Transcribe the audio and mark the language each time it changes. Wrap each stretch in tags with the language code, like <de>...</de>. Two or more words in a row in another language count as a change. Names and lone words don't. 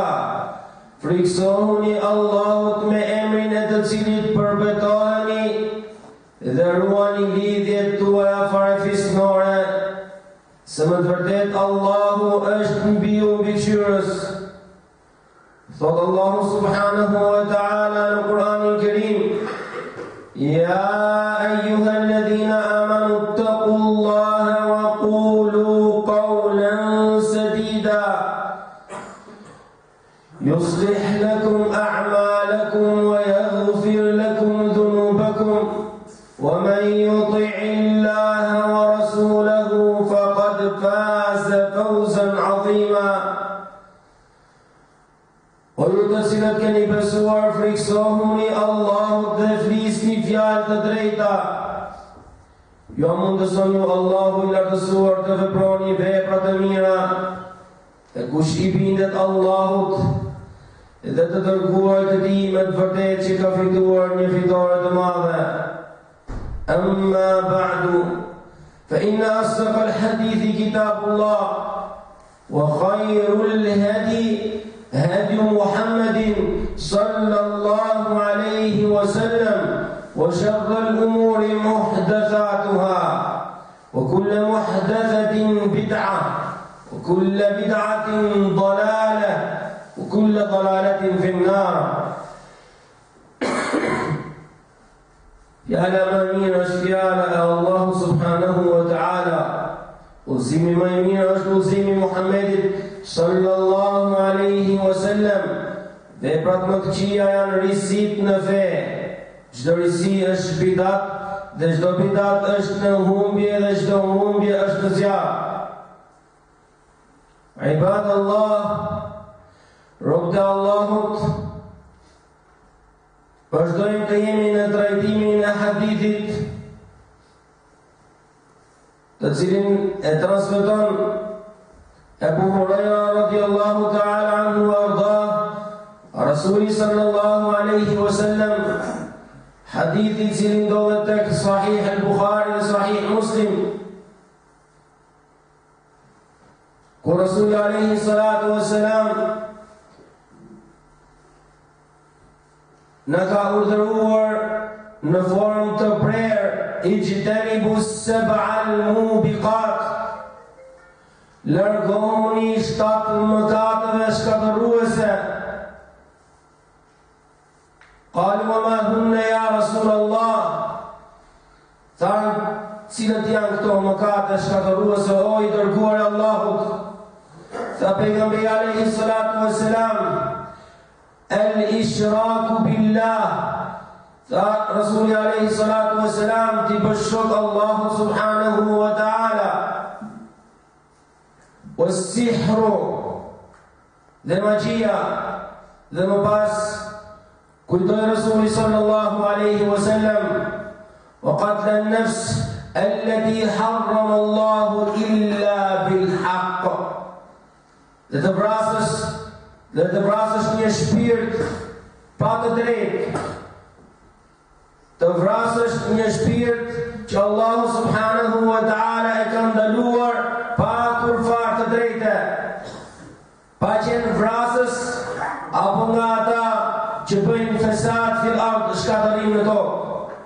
<sq>Friksohuni Allahut me emrin e të cilit përbetoheni dhe ruani lidhjet tuaja farefisnore, se më të vërtet Allahu është mbi ju mbikëqyrës. Thot Allahu</sq> <ar>سبحانه وتعالى</ar> <sq>në Kur'anin Kerim:</sq> <ar>يا أيها الذين آمنوا اتقوا الله وقولوا قولا سديدا يصلح لكم أعمالكم ويغفر لكم ذنوبكم ومن يطع الله ورسوله فقد فاز فوزا عظيما.</ar> <sq>O ju të cilët keni besuar, friksohuni Allahut dhe flisni fjalë të drejta. Jo mundëson ju Allahu I lartësuar të veproni vepra të mira, e kush I bindet Allahut dhe të dërguar të Tij me të vërtetë që ka fituar një fitore të madhe.</sq> <ar>أما بعد, فإن أصدق الحديث كتاب الله وخير الهدي هدي محمد صلى الله عليه وسلم وشر الأمور محدثاتها وكل محدثة بدعة وكل بدعة ضلالة وكل ضلالة في النار.</ar> <sq>Fjala më mirë është fjala e Allahu</sq> <ar>سبحانه وتعالى.</ar> <sq>Udhëzimi më i mirë është udhëzimi i Muhammedit</sq> <ar>صلى الله عليه وسلم.</ar> <sq>Veprat më të këqija janë risit në fe. Çdo risi është bidat dhe çdo bidat është në humbje dhe çdo humbje është në zjarr. Ibadallah, robët e Allahut, vazhdojmë të jemi në trajtimin e hadithit të cilin e transmeton Abu Huraira</sq> <ar>رضي الله تعالى عنه وأرضاه</ar> <sq>Rasuli</sq> <ar>صلى الله عليه وسلم,</ar> <sq>hadithi cilin ndodhet tek Sahih al-Bukhari dhe Sahih Muslim, ku Rasuli</sq> <ar>عليه الصلاة والسلام</ar> <sq>në ka urdhëruar në formë të prerë,</sq> <ar>اجتنبوا السبع الموبقات,</ar> <sq>largoni 7 mëkateve shkatërruese.</sq> <ar>قالوا وما هن يا رسول الله,</ar> <sq>thanë, cilët janë këto mëkate shkatërruese, o i dërguar e Allahut? Tha pejgamberi</sq> <ar>عليه الصلاة والسلام, الإشراك بالله.</ar> <sq>Tha Rasuli</sq> <ar>عليه الصلاة والسلام,</ar> <sq>ti bësh shok Allahu</sq> <ar>سبحانه وتعالى.</ar> <sq>Was-sihru, dhe magjia. Dhe më pas kujtoi Rasuli</sq> <ar>صلى الله عليه وسلم, وقتل النفس التي حرم الله إلا بالحق.</ar> <sq>Dhe të vrasësh një shpirt pa të drejtë, të vrasësh një shpirt që Allahu</sq> <ar>سبحانه وتعالى</ar> <sq>e ka ndaluar pa kur far të drejtë, pa qenë vrasës apo nga ata që bëjnë</sq> <ar>فساد في الأرض,</ar> <sq>shkatërim në tokë.</sq>